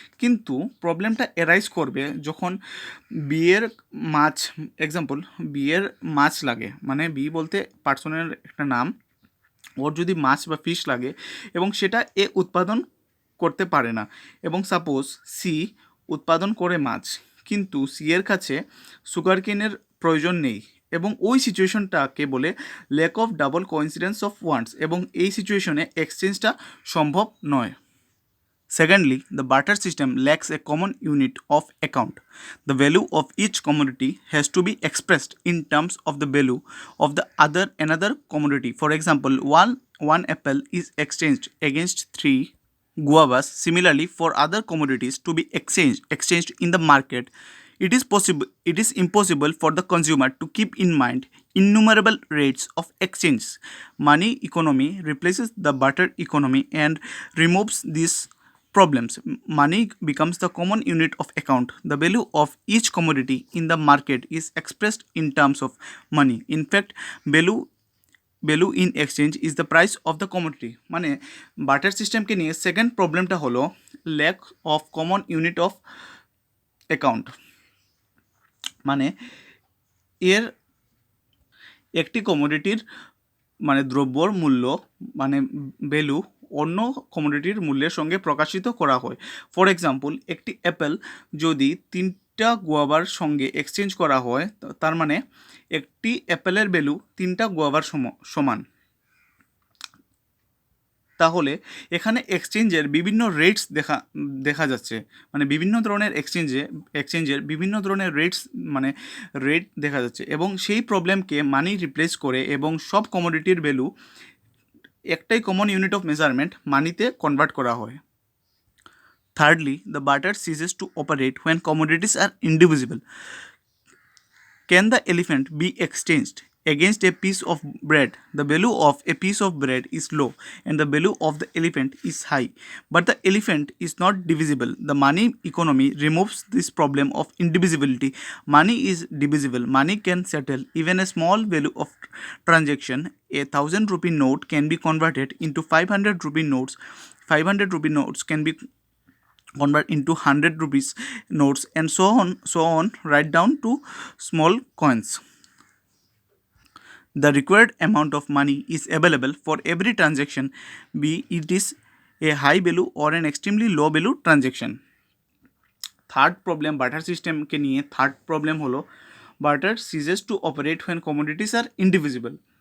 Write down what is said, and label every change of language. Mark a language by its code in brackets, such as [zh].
[bn] কিন্তু প্রবলেমটা এরাইজ করবে যখন বিয়ের মাছ, এক্সাম্পল বিয়ের মাছ লাগে, মানে বি বলতে পার্সনের একটা নাম, ওর যদি মাছ বা ফিশ লাগে এবং সেটা এ উৎপাদন করতে পারে না, এবং সাপোজ সি উৎপাদন করে মাছ কিন্তু সি এর কাছে সুগার কেনের প্রয়োজন নেই, এবং ওই সিচুয়েশনটাকে বলে lack of double coincidence of wands, এবং এই সিচুয়েশনে এক্সচেঞ্জটা সম্ভব নয়। [en] Secondly, the barter system lacks a common unit of account. The value of each commodity has to be expressed in terms of the value of the another commodity. For example, one apple is exchanged against 3 guavas. Similarly, for other commodities to be exchanged in the market, it is impossible for the consumer to keep in mind innumerable rates of exchange. Money economy replaces the barter economy and removes these problems. Money becomes the common unit of account. The value of each commodity in the market is expressed in terms of money. In fact, value in exchange is the price of the commodity. [bn] মানে barter সিস্টেমকে নিয়ে second প্রবলেমটা হলো lack of common unit of account. মানে এর একটি কমোডিটির মানে দ্রব্যর মূল্য মানে ভ্যালু অন্য কমোডিটির মূল্যের সঙ্গে প্রকাশিত করা হয়। ফর এক্সাম্পল, একটি অ্যাপেল যদি 3টা গুয়াভার সঙ্গে এক্সচেঞ্জ করা হয়, তার মানে একটি অ্যাপেলের ভ্যালু 3টা গুয়াভার সমান। তাহলে এখানে এক্সচেঞ্জের বিভিন্ন রেটস দেখা যাচ্ছে, মানে বিভিন্ন ধরনের এক্সচেঞ্জের বিভিন্ন ধরনের রেট দেখা যাচ্ছে, এবং সেই প্রবলেমকে মানি রিপ্লেস করে এবং সব কমোডিটির ভ্যালু একটাই কমন ইউনিট অফ মেজারমেন্ট মানিতে কনভার্ট করা হয়। [en] Thirdly, the barter ceases to operate when commodities are indivisible. Can the elephant be exchanged against a piece of bread? The value of a piece of bread is low and the value of the elephant is high, but the elephant is not divisible. The money economy removes this problem of indivisibility. Money is divisible. Money can settle even a small value of transaction. A 1,000 rupee note can be converted into 500 rupee notes. 500 rupee notes can be convert into 100 rupees notes, and so on right down to small coins. The required amount of money is available for every transaction, be it is a high value or an extremely low value transaction. [bn] Third problem barter সিস্টেমকে নিয়ে third problem হলো [en] Barter ceases to operate when commodities are indivisible.